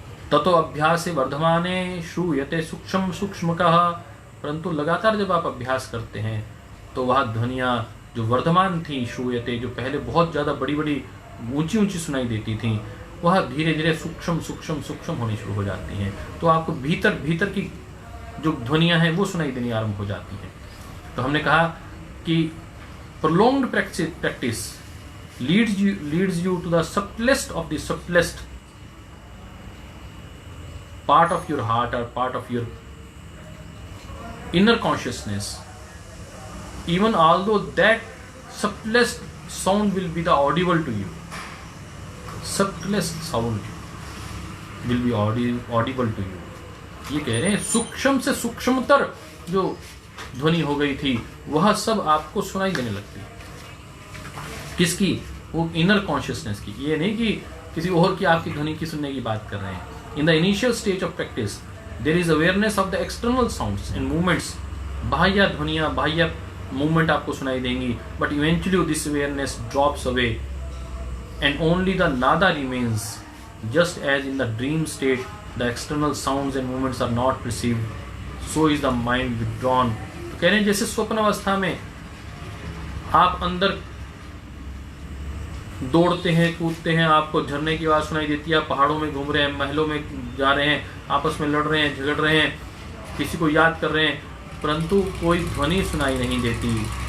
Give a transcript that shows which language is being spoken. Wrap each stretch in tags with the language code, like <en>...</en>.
<sa>ततो अभ्यासे वर्धमाने श्रूयते सूक्ष्म सूक्ष्मकः,</sa> <hi>परंतु लगातार जब आप अभ्यास करते हैं तो वह ध्वनियां जो वर्धमान थी, श्रूयते, जो पहले बहुत ज्यादा बड़ी बड़ी ऊंची ऊंची सुनाई देती थी, वह धीरे धीरे सूक्ष्म सूक्ष्म सूक्ष्म होनी शुरू हो जाती हैं। तो आपको भीतर भीतर की जो ध्वनियां हैं वो सुनाई देनी आरंभ हो जाती हैं।</hi> <en>तो हमने कहा कि prolonged practice leads you to the subtlest of the subtlest part of your heart or part of your inner consciousness, even although that subtlest sound will be the audible to you, subtlest sound will be audible to you।</en> <hi>ये कह रहे हैं सूक्ष्म से सूक्ष्मतर जो ध्वनि हो गई थी वह सब आपको सुनाई देने लगती है। किसकी? वो इनर कॉन्शियसनेस की। ये नहीं कि किसी और की आपकी ध्वनि की सुनने की बात कर रहे हैं।</hi> <en>In the initial stage of practice, there is awareness of the external sounds and movements।</en> <hi>बाह्य ध्वनियां, बाह्य मूवमेंट आपको सुनाई देंगी,</hi> <en>but eventually this awareness drops away and only the nada remains। Just as in the dream state the external sounds and movements are not perceived, so is the mind withdrawn।</en> <hi>तो कह रहे हैं जैसे स्वप्न अवस्था में आप अंदर दौड़ते हैं, कूदते हैं, आपको झरने की आवाज सुनाई देती है, पहाड़ों में घूम रहे हैं, महलों में जा रहे हैं, आपस में लड़ रहे हैं, झगड़ रहे हैं, किसी को याद कर रहे हैं, परंतु कोई ध्वनि सुनाई नहीं देती।</hi>